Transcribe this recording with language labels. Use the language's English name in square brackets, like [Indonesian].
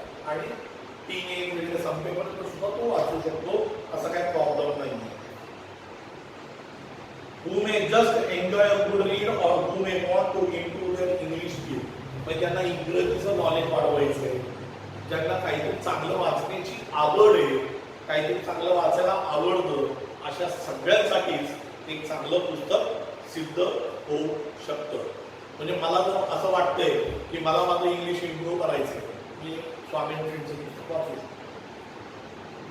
[Marathi] आणि टीनेज म्हणजे संपेपर्यंत सुद्धा तो वाचू शकतो, असं काही प्रॉब्लेम नाही. [English] who may just enjoy a good read or who may want to improve their English skill. [Marathi] म्हणजे ज्यांना इंग्रजीचं नॉलेज वाढवायचं आहे, ज्यांना काहीतरी चांगलं वाचण्याची आवड आहे, काहीतरी चांगलं वाचायला आवडतं, अशा सगळ्यांसाठीच एक चांगलं पुस्तक सिद्ध होऊ शकतं. म्हणजे मला जर असं वाटतंय की मला माझं इंग्लिश इम्प्रूव्ह करायचंय, मी स्वामी फ्रेंडचं पुस्तक वाचू शकतो.